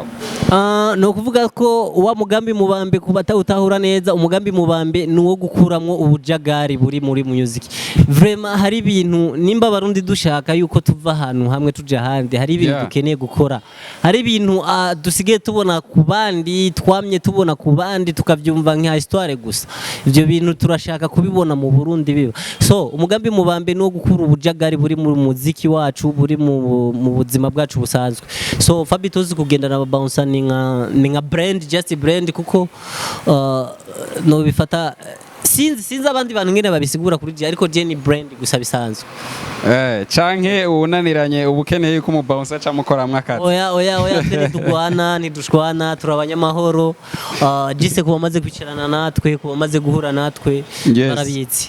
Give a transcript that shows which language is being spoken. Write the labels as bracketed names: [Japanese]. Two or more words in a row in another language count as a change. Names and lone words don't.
[Rundi] no kuvuga ko wa mugambi mubambe kubata utahura neza umugambi mubambe nuwo gukuramwo ubujagari buri muri music vraiment hari ibintu nimba barundi dushaka yuko tuva ahantu hamwe tuja handi hari ibintu dukeneye gukora hari ibintu dusigaye tubona ku bandi twamye tubona ku bandi tukavyumva nka histoire gusa ivyo bintu turashaka kubibona mu Burundi biba so umugambi mubambe no gukura ubujagari buri mu muziki wacu buri mu buzima bwacu busanzwe so FABBY TOZZY kugenda na bounce ni nka brand [English] just brand [Rundi] kuko no bifata sinzi abandi bantu ngene babisigura kuri je ariko je ni brand gusa bisanzwe canke unaniranye ubukeneye yuko mu bounce aca mukora mwakati oya tugwana ntidushwana turabanyamahoro jise kuba maze kwicarana natwe kuba maze guhura natwe barabitsi